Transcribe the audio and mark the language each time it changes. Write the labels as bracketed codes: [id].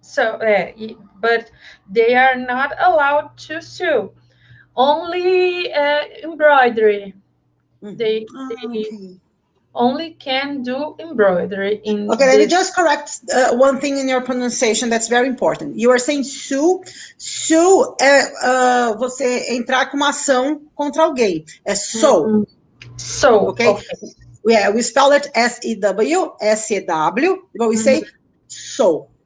[en] So, but they are not allowed to sew. Only embroidery. They only can do embroidery in. Okay, let me just correct one thing in your pronunciation that's very important. You are saying sue. [pt] Sue é você entrar com uma ação contra alguém. É sew. [en] Sew. Okay? Yeah, we spell it S-E-W, S-E-W, but we say sew.